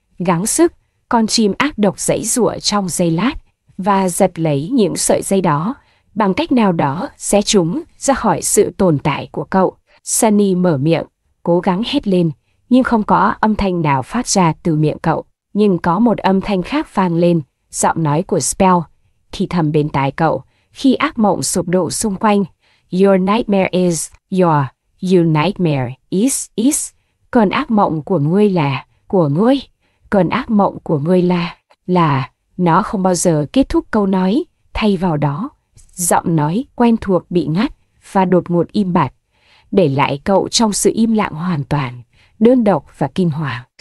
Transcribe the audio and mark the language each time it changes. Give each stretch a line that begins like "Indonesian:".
Vietnamese: Gắng sức, con chim ác độc giãy giụa trong giây lát và giật lấy những sợi dây đó, bằng cách nào đó xé chúng ra khỏi sự tồn tại của cậu. Sunny mở miệng, cố gắng hét lên, nhưng không có âm thanh nào phát ra từ miệng cậu. Nhưng có một âm thanh khác vang lên, giọng nói của Spell, thì thầm bên tai cậu, khi ác mộng sụp đổ xung quanh.
English: Your nightmare is your, your nightmare is.
Vietnamese: Cơn ác mộng của ngươi là, của ngươi. Cơn ác mộng của ngươi là, nó không bao giờ kết thúc câu nói. Thay vào đó, giọng nói quen thuộc bị ngắt và đột ngột im bặt, để lại cậu trong sự im lặng hoàn toàn, đơn độc và kinh hoàng.